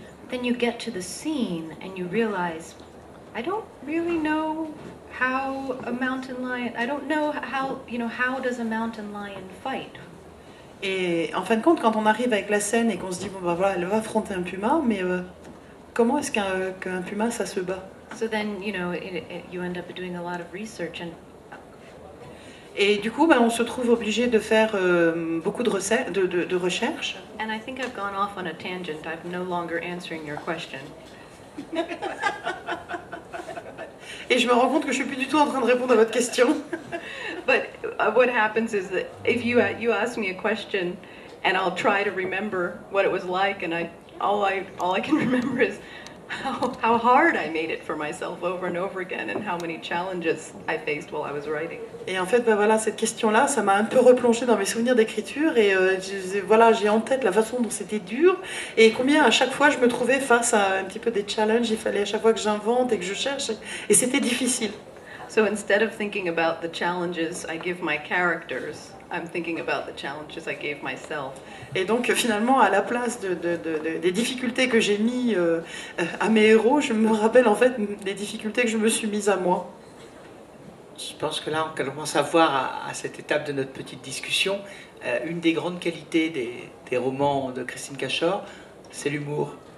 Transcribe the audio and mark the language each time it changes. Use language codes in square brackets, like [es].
[en] Then you get to the scene and you realize, I don't really know how a mountain lion, I don't know how, how does a mountain lion fight? [fr] Et en fin de compte, quand on arrive avec la scène et qu'on se dit, bon, bah voilà, elle va affronter un puma, mais comment est-ce qu'un puma, ça se bat? [en] So then, you end up doing a lot of research [fr] Et du coup, bah, on se trouve obligé de faire beaucoup de recherches. [en] And I think I've gone off on a tangent. I'm no longer answering your question. [fr] Et je me rends compte que je suis plus du tout en train de répondre à votre question. [en] But what happens is that if you ask me a question, and I'll try to remember what it was like, and all I can remember is how hard I made it for myself over and over again, and how many challenges I faced while I was writing. [fr] Et en fait, bah voilà, cette question-là, ça m'a un peu replongée dans mes souvenirs d'écriture, et voilà, j'ai en tête la façon dont c'était dur, et combien à chaque fois je me trouvais face à un petit peu des challenges. Il fallait à chaque fois que j'invente et que je cherche, et c'était difficile. [en] So instead of thinking about the challenges I give my characters, I'm thinking about the challenges I gave myself. [fr] Et donc finalement, à la place des difficultés que j'ai mis à mes héros, je me rappelle en fait des difficultés que je me suis mise à moi. Je pense que là, on commence à voir à cette étape de notre petite discussion, une des grandes qualités des romans de Christine Cachor, c'est l'humour.